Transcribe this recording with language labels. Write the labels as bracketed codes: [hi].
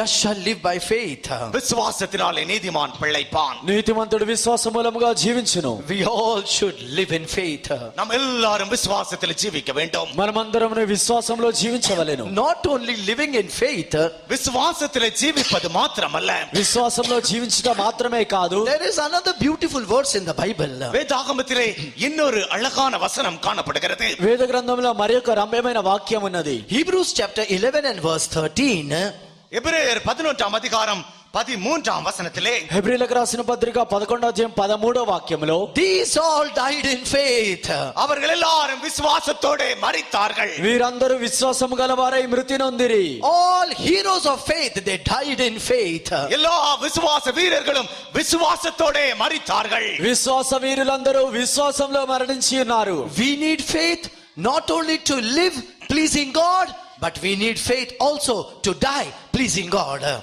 [en] just shall live by faith. [ta] விசுவாசத்தினாலே நீதிமான் பிழைப்பான். [te] నీతిమంతుడు విశ్వాస మూలముగా జీవించును. [en] We all should live in faith. [ta] நாம் எல்லாரும் விசுவாசத்தில் ஜீவிக்க வேண்டும். [te] మనమందరము విశ్వాసంలో జీవించవలెను. [en] Not only living in faith, [ta] விசுவாசத்தில் ஜீவிப்பது மாத்திரமல்ல, [te] విశ్వాసంలో జీవించడం మాత్రమే కాదు, [en] there is another beautiful verse in the Bible. [ta] வேதாகமத்திலே இன்னொரு அழகான வசனம் காணப்படுகிறது. [te] వేద గ్రంథంలో మరి ఒక రమ్యమైన వాక్యం ఉన్నది. [en] Hebrews chapter 11 and verse 13. [ta] எபிரேயர் 11ஆம் அதிகாரம் 13ஆம் வசனத்திலே [te] హెబ్రీలకు రాసిన పత్రిక 11వ వాక్యంలో [en] These all died in faith. [ta] அவர்கள் எல்லாரும் விசுவாசத்தோட மரித்தார்கள். [te] వీరందరూ విశ్వాసము గలవారై మృతి నొందిరి. [en] All heroes of faith, they died in faith. [ta] எல்லா விசுவாச வீரர்களும் விசுவாசத்தோட மரித்தார்கள். [te] విశ్వాస వీరులందరూ విశ్వాసంలో మరణించి ఉన్నారు. [en] We need faith not only to live pleasing God, but we need faith also to die pleasing God.